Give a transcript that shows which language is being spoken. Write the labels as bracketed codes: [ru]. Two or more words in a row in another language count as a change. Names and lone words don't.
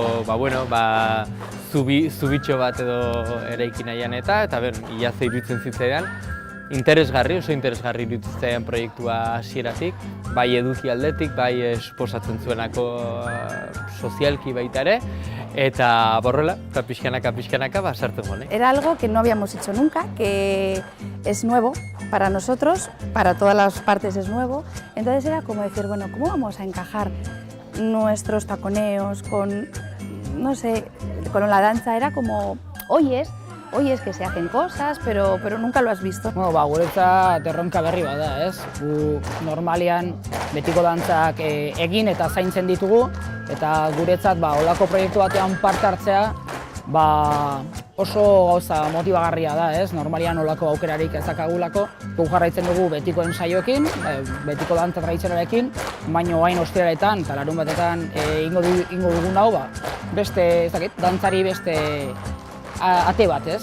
[eu] zubitxo bat edo eraiki nahian eta iaz iruditzen zitzaidan interesgarri, oso interesgarri iruditzen zitzaidan proiektua hasieratik, bai eduki aldetik, bai suposatzen zuenako sozialki baita ere, eta borrela, pixkanaka, sartzen gone. [es] Era algo que no habíamos hecho nunca, que es nuevo para nosotros, para todas las partes es nuevo, entonces era como decir, bueno, ¿cómo vamos a encajar nuestros taconeos con, no sé, con la danza? Era como, oyes que se hacen cosas, pero nunca lo has visto. [eu] Guretzat erronka berri bada, ez? Gu normalean betiko dantzak egin eta zaintzen ditugu, eta guretzat holako proiektu batean parte hartzea oso gauza motibagarria da, ez? Normalean holako aukerarik ez dakagulako. Gu jarraitzen dugu betiko ensaioekin, betiko dantza tradizionalekin, baina orain ostiraletan eta larunbatetan ingo dugun hau, beste, ez dakit, dantzari beste ate bat, ez?